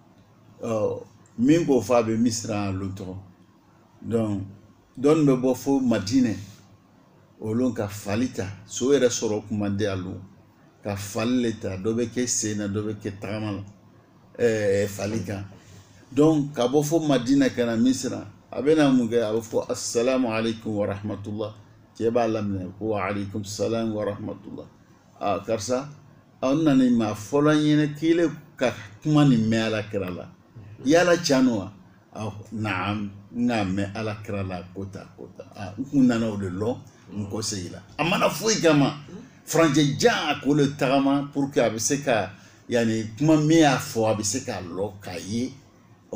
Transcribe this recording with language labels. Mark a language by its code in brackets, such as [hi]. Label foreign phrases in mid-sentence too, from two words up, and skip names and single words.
[bm] min k'o fɔ a bɛ misira a lon tɔgɔ donc dɔnni bɛ bɔ fo madinɛ olu ka fali ta so yɛrɛ sɔrɔ kuma di a lon ka fali le ta dɔ bɛ kɛ sen na dɔ bɛ kɛ tagama la fali kan donc ka bɔ fo madinɛ ka na misira a bɛna mun kɛ a bɛ fɔ [ar] السلام عليكم ورحمة الله [bm] cɛ b'a laminɛ ko [ar] وعليكم السلام ورحمة الله [bm] karisa aw nana maa fɔlɔ ɲɛnɛ k'ile ka kuma nin mɛn alakira la yala can wa naam n k'a mɛn alakira la kota n kun nana o de lɔ n kɔ segin la a mana foyi kama furancɛ jan a k'o le tagama [fr] pour que [bm] a bɛ se ka yani kuma min y'a fɔ a bɛ se k'a lɔ k'a ye n'ale